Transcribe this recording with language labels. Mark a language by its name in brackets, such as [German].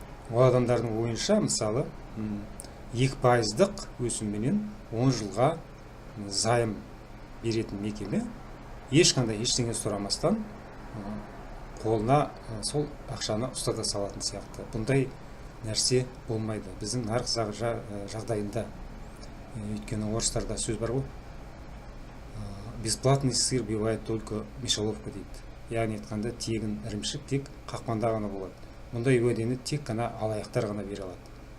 [Kazakh] Ол адамдардың ойынша, мысалы, 2%-дық өсімменен 10 жылға займ беретін мекеме ешқандай ештеңе сұрамастан қолына сол ақшаны ұстата салатын сияқты. Бұндай нәрсе болмайды біздің нарық жағдайында. Өйткені орыстарда сөз бар ғой, [Russian] бесплатный сыр бывает только мышеловка [Kazakh] дейді. Яғни айтқанда тегін ірімшік тек қақпанда ғана болады. Мұндай уәдені тек қана алаяқтар ғана бере алады.